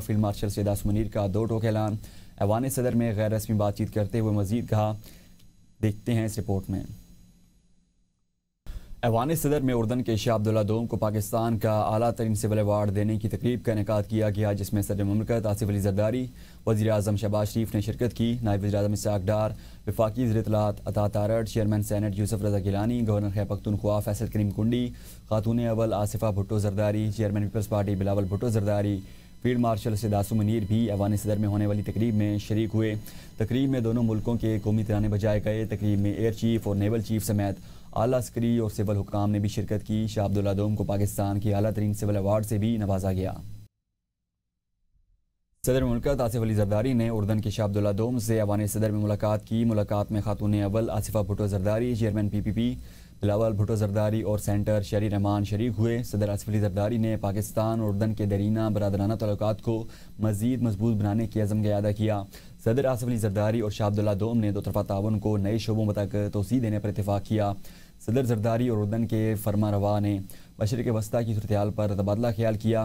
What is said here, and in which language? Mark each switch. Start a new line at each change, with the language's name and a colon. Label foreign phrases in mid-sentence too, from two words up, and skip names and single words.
Urdu: فیلڈ مارشل سید عاصم منیر کا 2 ٹوک اعلان۔ ایوان صدر میں غیر رسمی بات چیت کرتے ہوئے مزید کہا، دیکھتے ہیں اس رپورٹ میں. ایوان صدر میں اردن کے شاہ عبداللہ دوم کو پاکستان کا اعلیٰ ترین سول ایوارڈ دینے کی تقریب کا انعقاد کیا گیا، جس میں صدر مملکت آصف علی زرداری، وزیر اعظم شہباز شریف نے شرکت کی. نائب وزیر اعظم اسحاق ڈار، وفاقی وزیر اطلاعات عطا تارڑ، چیئرمین سینیٹ یوسف رضا گیلانی، گورنر خیبر پختونخوا فیصل کریم کنڈی، خاتون اول آصفہ بھٹو زرداری، چیئرمین پیپلز پارٹی بلاول بھٹو زرداری، فیلڈ مارشل سید عاصم منیر بھی ایوان صدر میں ہونے والی تقریب میں شریک ہوئے. تقریب میں دونوں ملکوں کے قومی ترنگے بجائے گئے۔ تقریب میں ایئر چیف اور نیول چیف سمیت اعلیٰ عسکری اور سول حکام نے بھی شرکت کی. شاہ عبداللہ دوم کو پاکستان کی اعلیٰ ترین سول ایوارڈ سے بھی نوازا گیا. صدر مملکت آصف علی زرداری نے اردن کے شاہ عبداللہ دوم سے ایوان صدر میں ملاقات کی. ملاقات میں خاتون اول آصفہ بھٹو زرداری، چیئرمین PPP بلاول بھٹو زرداری اور سینٹر شہری رحمان شریک ہوئے. صدر آصف علی زرداری نے پاکستان اور اردن کے دیرینہ برادرانہ تعلقات کو مزید مضبوط بنانے کی عزم کا ادا کیا. صدر آصف علی زرداری اور شاہ عبداللہ دوم نے 2 طرفہ تعاون کو نئے شعبوں تک توسیع دینے پر اتفاق کیا. صدر زرداری اور اردن کے فرماں روا نے مشرق وسطیٰ کی صورت حال پر تبادلہ خیال کیا.